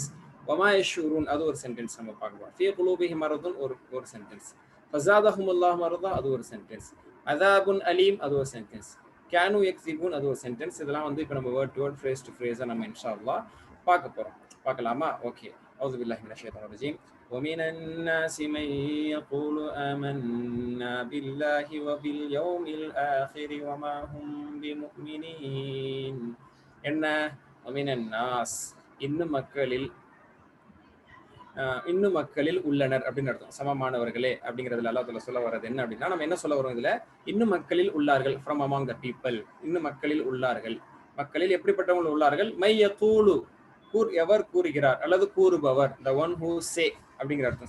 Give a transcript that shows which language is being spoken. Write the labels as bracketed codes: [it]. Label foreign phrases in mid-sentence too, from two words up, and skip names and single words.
[ar] وما يشعرون [ta] அது ஒரு சென்டென்ஸ் நம்ம பார்க்கலாம். [ar] في قلوبهم مرض [ta] ஒரு சென்டென்ஸ். [ar] فزادهم الله مرضا [ta] அது ஒரு சென்டென்ஸ். [ar] عذاب أليم [ta] அது ஒரு சென்டென்ஸ். [ar] كانوا يكذبون [ta] அது ஒரு சென்டென்ஸ். இதெல்லாம் வந்து இப்போ நம்ம [en] word to word, phrase to phrase [ta] நம்ம [ar] إن شاء الله [ta] பார்க்க போறோம். பார்க்கலாமா? ஓகே. [ar] أعوذ بالله من الشيطان الرجيم. ومن الناس من يقول آمنا بالله وباليوم الآخر وما هم بمؤمنين. [ta] என்ன? [ar] ومن الناس [ta] இன்னும் மக்களில் உள்ளனர் அப்படின்னு அர்த்தம். சமமானவர்களே அப்படிங்கிறதுல [ar] الله تعالى [ta] சொல்ல வர்றது என்ன அப்படின்னா, நம்ம என்ன சொல்ல வரோம் இதுல? இன்னும் மக்களில் உள்ளார்கள், [en] from among the people. [ta] இன்னும் மக்களில் உள்ளார்கள். மக்களில் எப்படிப்பட்டவங்க உள்ளார்கள்? [ar] من يقول, [ta] எவர் கூறுகிறார் அல்லது கூறுபவர், [en] the one who say [ta] அப்படிங்கிற அர்த்தம்.